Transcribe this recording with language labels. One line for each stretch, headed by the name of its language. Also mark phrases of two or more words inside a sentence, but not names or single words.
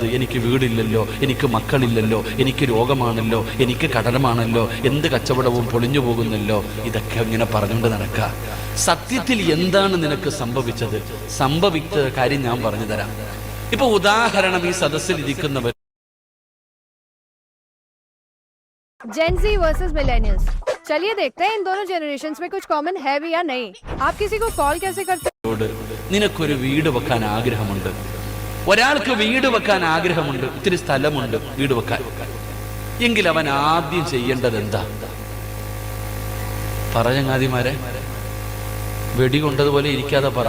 Malayalam: എനിക്ക് വീടില്ലല്ലോ, എനിക്ക് മക്കളില്ലല്ലോ, എനിക്ക് രോഗമാണല്ലോ, എനിക്ക് കടമാണല്ലോ, എന്ത് കച്ചവടവും പൊളിഞ്ഞു പോകുന്നല്ലോ. ഇതൊക്കെ ഇങ്ങനെ പറഞ്ഞുകൊണ്ട് നടക്ക. സത്യത്തിൽ എന്താണ് നിനക്ക് സംഭവിച്ചത്? സംഭവിച്ച കാര്യം ഞാൻ പറഞ്ഞു തരാം. ഇപ്പൊ ഉദാഹരണം, ഈ സദസ്സിൽ ഇരിക്കുന്നവർ
English: Gen Z versus millennials,
Hindi: चलिए देखते हैं इन दोनों जनरेशंस में कुछ कॉमन है भी या नहीं. आप किसी को कॉल कैसे करते?
Malayalam: നിനക്കൊരു വീട് വെക്കാൻ ആഗ്രഹമുണ്ട്. ഒരാൾക്ക് വീട് വെക്കാൻ ആഗ്രഹമുണ്ട്, ഇത്തിരി സ്ഥലമുണ്ട് വീട് വെക്കാൻ. എങ്കിൽ അവൻ ആദ്യം ചെയ്യേണ്ടത് എന്താ? ചങ്ങാതിമാരെ, വെടി കൊണ്ടതുപോലെ ഇരിക്കാതെ പറ.